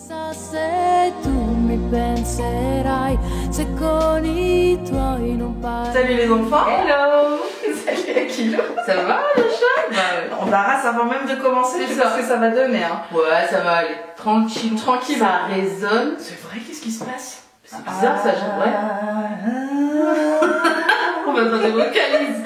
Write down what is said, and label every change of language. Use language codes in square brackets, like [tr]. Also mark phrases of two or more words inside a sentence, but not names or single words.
[it] se tu mi penserai, se con i tuoi non parli. [fr] Salut les enfants. [en] Hello. [fr] Salut Akilo. Ça va le chat? Bah ouais. On barrasse avant même de commencer, c'est ce que ça va donner. Hein. Ouais, ça va aller. Tranquille. Tranquille. Ça résonne. C'est vrai, qu'est-ce qui se passe? C'est bizarre ça, j'aimerais. On va faire des vocalises.